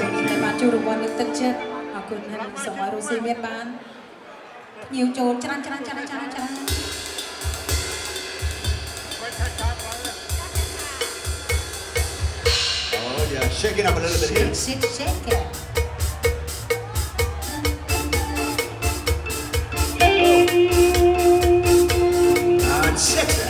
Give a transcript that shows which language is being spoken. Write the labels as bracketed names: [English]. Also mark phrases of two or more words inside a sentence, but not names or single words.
[Khmer] ណដែលបានជួយរង្វាន់លើកទឹកចិត្តអរគុណហើយសូមឲ្យរស់ស៊ីមានបានភ្ញៀវចូលច្រើនច្រើនច្រើនច្រើនច្រើន [English] Oh yeah, shake it up a little bit here. shake it And shake that.